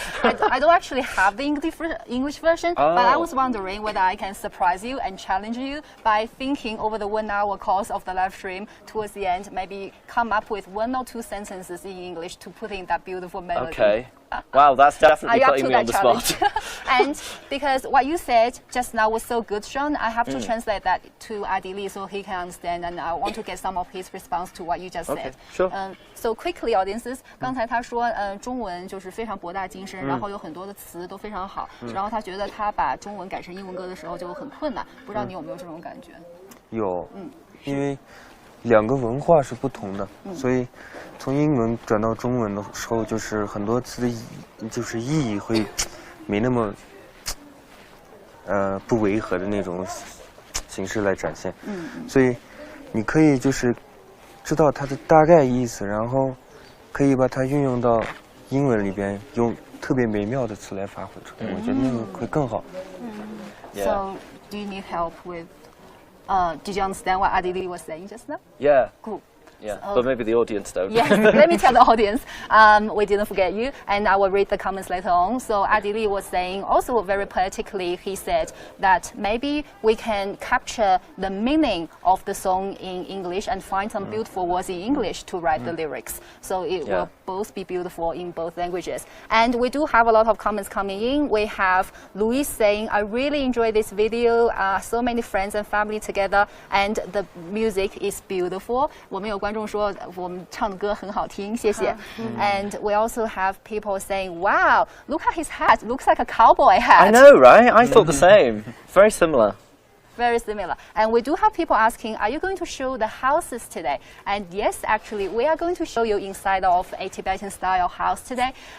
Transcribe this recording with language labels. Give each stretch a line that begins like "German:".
English: I don't actually have the English version, but I was wondering whether I can surprise you and challenge you by thinking over the 1 hour course of the live stream towards the end, maybe come up with 1 or 2 sentences in English to put in that beautiful melody. Okay. Wow, that's definitely putting me on the spot. And because what you said just now was so good, Sean, I have to translate that to Adili so he can understand, and I want to get some of his response to what you just said. Sure. So quickly, audiences,
Chinese: 刚才他说，中文就是非常博大精深，然后有很多的词都非常好，然后他觉得他把中文改成英文歌的时候就很困难，不知道你有没有这种感觉？有，因为2个文化是不同的，所以从英文转到中文的时候，就是很多词的意义会没那么不违和的那种形式来展现。所以你可以就是知道它的大概意思，然后可以把它运用到英文里边，用特别美妙的词来发挥出来。我觉得那个会更好。
English: So, do you need help with? Did you understand what Adili was saying just now? Yeah. Cool. Yeah, but maybe the audience don't. Yes, let me tell the audience. We didn't forget you, and I will read the comments later on. So Adili was saying, also very poetically, he said that maybe we can capture the meaning of the song in English and find some beautiful words in English to write the lyrics. So it will both be beautiful in both languages. And we do have a lot of comments coming in. We have Louise saying, I really enjoy this video. So many friends and family together, and the music is beautiful.
Chinese: 我们有观众说我们唱的歌很好听，谢谢。
English: And we also have people saying, "Wow, look at his hat! Looks like a cowboy hat." I know, right? I thought the same. Very similar. Very similar. And we do have people asking, are you going to show the houses today? And yes, actually, we are going to show you inside of a Tibetan style house today.